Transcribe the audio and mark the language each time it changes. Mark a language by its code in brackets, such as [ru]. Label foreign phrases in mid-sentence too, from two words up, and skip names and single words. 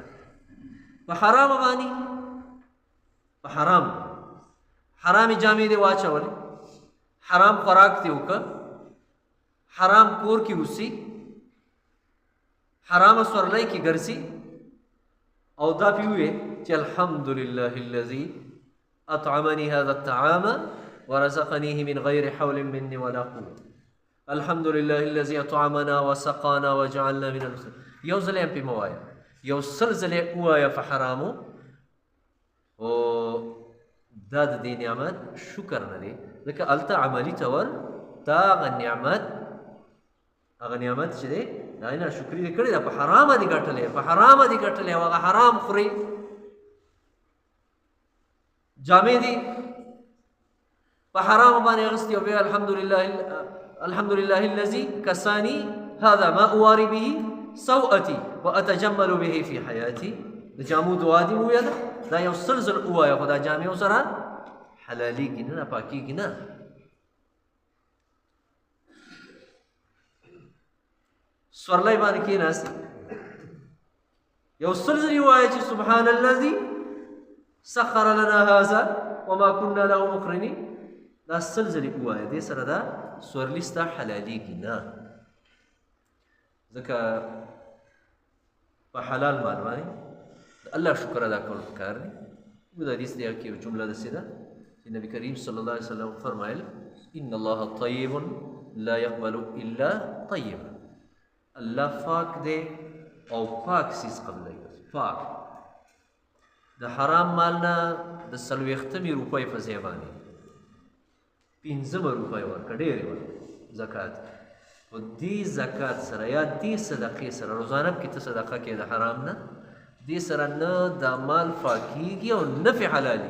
[ps] په حرام باندې په حرامې جامې دې واچولې، حرام خوراک دې وکړه، حرام کور کې اوسي، حرام سورلۍ کې ګرځي، او دا پې ووایې چې [ar] الحمد لله الذي اطعمني هذا الطعام ورزقنيه من غير حول مني ولا قوة. الحمد لله الذي اطعمنا وسقانا وجعلنا من المسلمين. [ps] یو ځل هم پې مه وایه، یو سل ځلې ووایه په حرامو. او دا د دې نعمت شکر نه دی، ځکه هلته عملي طور دا هغه نعمت چې دی د هغې نه شکري دې کړې ده، په حرامه دې ګټلې، په حرامه دې ګټلې، او هغه حرام خورې. جامې دي په حرامه باندې اغوستې او بیا [ar] الحمد لله الذي كساني هذا ما اواري به سوءتي واتجمل به في حياتي. [ps] د جامو دعا دې وویه ده، دا یو سل ځل ووایه، خو دا جامې ورسره حلالېږي نه، پاکېږي نه. سورلۍ باندې کېناستې یو سل ځلې ووایه چې [ar] سبحان الذي سخر لنا هذا وما كنا له مقرنين. [ps] دا سل ځلې ووایه، دې سره دا سورلي ستا حلالېږي نه. ځکه په حلال مال باندې د الله شکر ادا کول پکار دی. د حدیث دی کې یو جمله داسې ده چې نبي کریم [ar] صلی الله علیه وسلم [ps] فرمایل [ar] ان الله طیب لا يقبل الا طیبا. [ps] الله پاک دی او پاک څیز قبلوي، پاک. د حرام مال نه د 40 روپۍ په ځای باندې 15 روپۍ ورکړه، ډېرې ورکړه زکات. او دې زکات سره یا دې صدقې سره روزانه کې ته صدقه کې د حرام نه، دې سره نه دا مال پاکېږي او نه پې حلالېږي.